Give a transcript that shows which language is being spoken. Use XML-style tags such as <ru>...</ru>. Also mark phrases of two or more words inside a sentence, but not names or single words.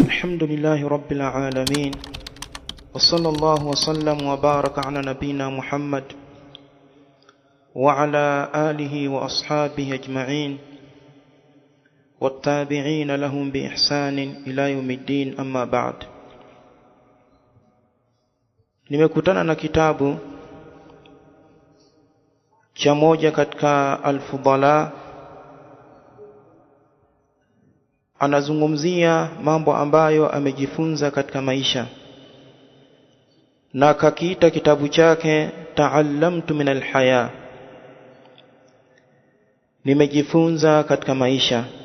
<ar>الحمد لله رب العالمين وصلى الله وسلم وبارك على نبينا محمد وعلى آله وأصحابه أجمعين والتابعين لهم بإحسان إلى يوم الدين أما بعد.</ar> <sw>Nimekutana na kitabu cha moja katika al-Fudala. Anazungumzia mambo ambayo amejifunza katika maisha, na kakiita kitabu chake Ta'allamtu min al-Haya, nimejifunza katika maisha.</sw>